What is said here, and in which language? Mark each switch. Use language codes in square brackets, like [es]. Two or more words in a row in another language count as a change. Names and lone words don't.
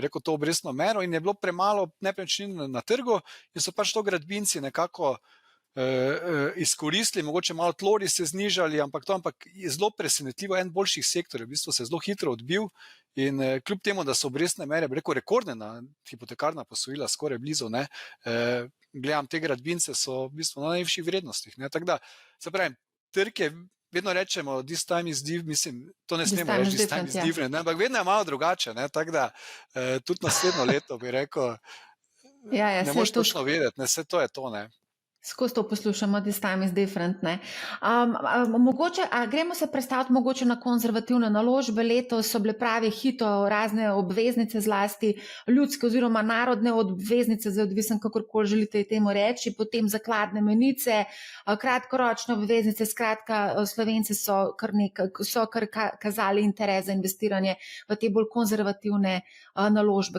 [sl] rekel, to obrestno mero in je bilo premalo nepremičnin na trgu in so pač to gradbinci nekako izkoristili, mogoče malo tlori se znižali, ampak je zelo presenetljivo, en boljših sektorjev, v bistvu se je zelo hitro odbil in kljub temu, da so obrestne mere, bi rekel, rekordne na hipotekarna posojila, skoraj blizu, ne, gledam, te gradbince so v bistvu na najvišjih vrednostih, ne, tako da, se pravim, trg je, vedno rečemo, [en] this time is different, [sl] mislim, to ne smemo reči, [en] this time is different, [sl] ne, ampak vedno je malo drugače, ne, tako da, tudi naslednjo leto bi rekel, ne moš točno vedeti, ne, vse to je to, ne. Skozi to poslušamo, [en] this time is different, [sl] ne. Mogoče, gremo se predstaviti mogoče na konzervativne naložbe, letos so bile pravi hito razne obveznice, zlasti ljudske oziroma narodne obveznice, zdaj odvisen kakorkoli želite temu reči, potem zakladne menice, kratkoročne obveznice, skratka, Slovenci so kar kazali interes za investiranje v te bolj konzervativne naložbe.